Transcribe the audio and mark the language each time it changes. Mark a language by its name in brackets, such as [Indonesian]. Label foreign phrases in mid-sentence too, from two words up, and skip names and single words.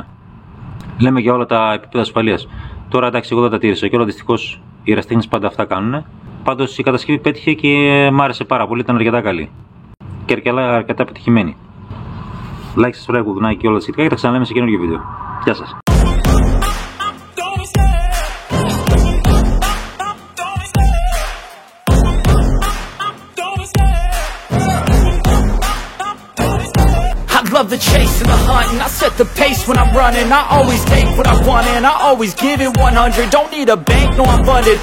[Greek] Λέμε για όλα τα επίπεδα ασφαλείας. Τώρα εντάξει, εγώ δεν τα τήρησα και όλα δυστυχώς οι ερασιτέχνες πάντα αυτά κάνουν. Πάντως η κατασκευή πέτυχε και μ' άρεσε πάρα πολύ, ήταν αρκετά καλή και αρκετά πετυχημένη. [English] Like, subscribe, [Greek] κουδουνάκι και όλα τα σχετικά και τα ξαναλέμε σε καινούργιο βίντεο. Γεια σας. [English] Love the chase and the hunt, and I set the pace when I'm running. I always take what I want and I always give it 100. Don't need a bank, no I'm funded.